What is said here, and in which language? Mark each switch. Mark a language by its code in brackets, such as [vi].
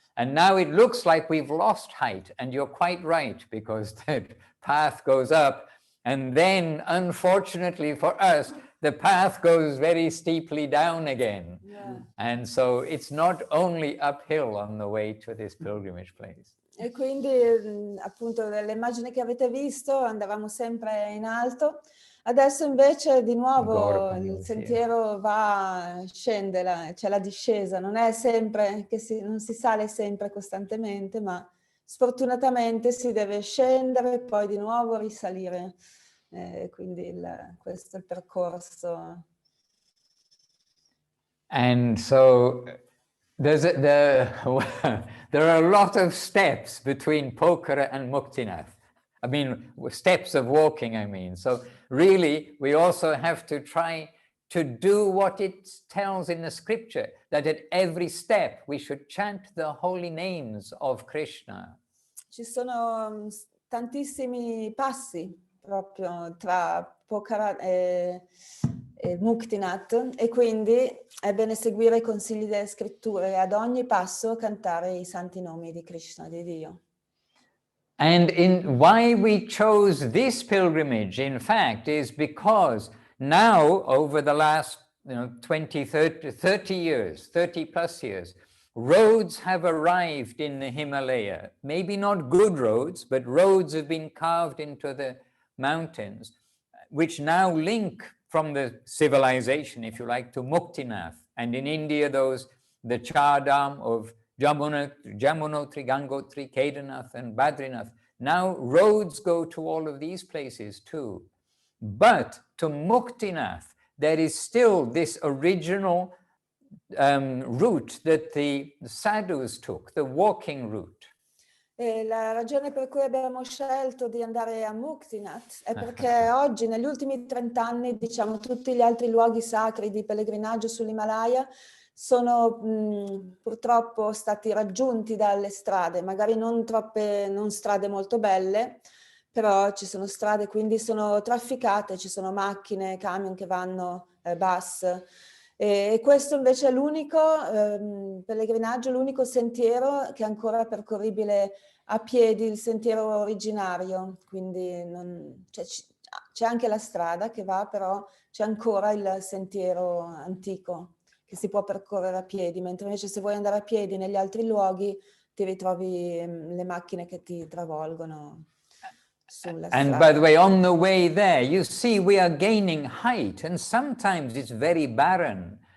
[en] And now it looks like we've lost height, and you're quite right, because the path goes up, and then, unfortunately for us, the path goes very steeply down again. Yeah. And so it's not only uphill on the way to this pilgrimage place. [it] E quindi appunto nelle immagini che avete visto andavamo sempre in alto, adesso invece di nuovo il sentiero scende, c'è la discesa, non è sempre non si sale sempre costantemente, ma sfortunatamente si deve scendere e poi di nuovo risalire, quindi questo è il percorso. [en] And so there are a lot of steps between Pokhara and Muktinath. I mean, steps of walking, I mean. So really, we also have to try to do what it tells in the scripture, that at every step we should chant the holy names of Krishna. [it] Ci sono tantissimi passi proprio tra Pokhara e Muktinath, e quindi è bene seguire i consigli delle scritture e ad ogni passo cantare i santi nomi di Krishna, di Dio. [en] And why we chose this pilgrimage, in fact, is because now, over the last 20, 30 years, 30 plus years, roads have arrived in the Himalaya. Maybe not good roads, but roads have been carved into the mountains, which now link from the civilization, if you like, to Muktinath. And in India, the Chardam of Jamunotri, Gangotri, Kedarnath, and Badrinath. Now roads go to all of these places too. But to Muktinath, there is still this original route that the sadhus took, the walking route. [it] E la ragione per cui abbiamo scelto di andare a Muktinath è perché oggi, negli ultimi 30 anni, diciamo, tutti gli altri luoghi sacri di pellegrinaggio sull'Himalaya sono purtroppo stati raggiunti dalle strade, magari non strade molto belle, però ci sono strade, quindi sono trafficate, ci sono macchine, camion che vanno, bus. E questo invece è l'unico pellegrinaggio, l'unico sentiero che è ancora percorribile a piedi, il sentiero originario, quindi c'è anche la strada che va, però c'è ancora il sentiero antico che si può percorrere a piedi, mentre invece se vuoi andare a piedi negli altri luoghi ti ritrovi le macchine che ti travolgono. [en] And by the way, on the way there, you see we are gaining height, and sometimes it's very barren.